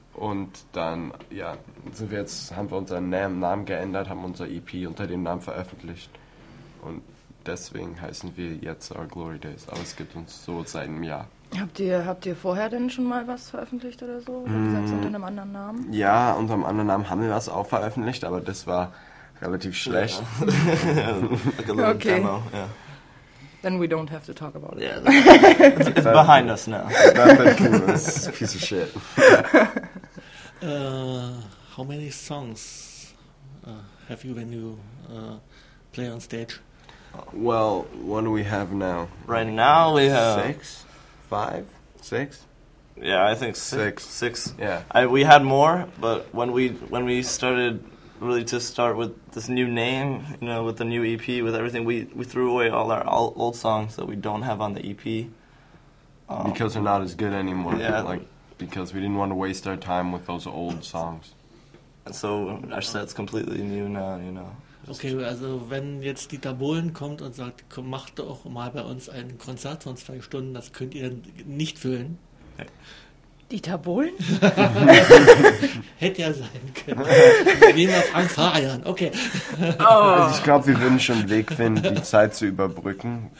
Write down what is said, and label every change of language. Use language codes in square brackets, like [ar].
[de] Und dann, ja, sind wir jetzt, haben wir unseren Namen geändert, haben unser EP unter dem Namen veröffentlicht. Und deswegen heißen wir jetzt Our Glory Days, aber es gibt uns so seit einem Jahr. Habt ihr vorher denn schon mal was veröffentlicht oder so? Oder gesagt, unter einem anderen Namen? Ja, unter einem anderen Namen haben wir was auch veröffentlicht, aber das war relativ schlecht. Ja. Okay. [en] Demo, yeah. Then we don't have to talk about it. Yeah, it's behind us now. It's a piece of shit. How many songs have you when you play on stage? Well, what do we have now? Right now we have... Six? Five? Six? Yeah, I think six. Six. Yeah. We had more, but when we started really to start with this new name, you know, with the new EP, with everything, we threw away all our old songs that we don't have on the EP. Because they're not as good anymore. Yeah. Like, because we didn't want to waste our time with those old songs. And so our set's completely new now, you know. [de] Okay, also wenn jetzt Dieter Bohlen kommt und sagt, komm, mach doch mal bei uns ein Konzert von 2 Stunden, das könnt ihr nicht füllen. Dieter Bohlen? Hätte ja sein können. Wir gehen auf Frank Farian. Okay. Also ich glaube, wir würden schon einen Weg finden, die Zeit zu überbrücken.